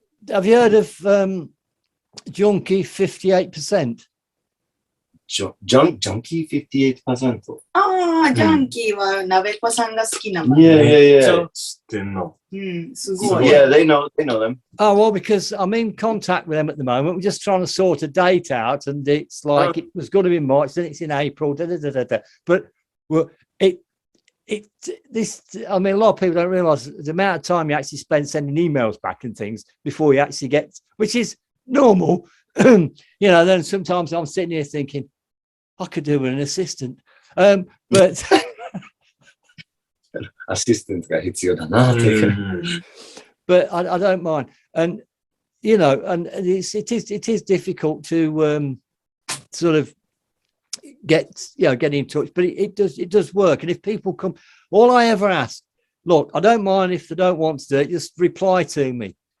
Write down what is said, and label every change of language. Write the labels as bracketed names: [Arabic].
[English] Have you heard of Junkie 58%? Junkie 58%. [Japanese] ああ、ジャンキーは鍋子さんが好きなもん。 [English] Yeah. [Japanese] 知ってんの。すごい。 [English] Yeah, they know them. Oh, well, because I'm in contact with them at the moment. We're just trying to sort a date out, and it's like it was going to be March, then it's in April. But well, I mean, a lot of people don't realise the amount of time you actually spend sending emails back and things before you actually get, which is normal. Then sometimes I'm sitting here thinking, I could do with an assistant. But [Japanese] assistant が必要だなって。 [English] But I don't mind. And and it is difficult to sort of get in touch, but it does work. And if people come, all I ever ask, look, I don't mind if they don't want to do it, just reply to me.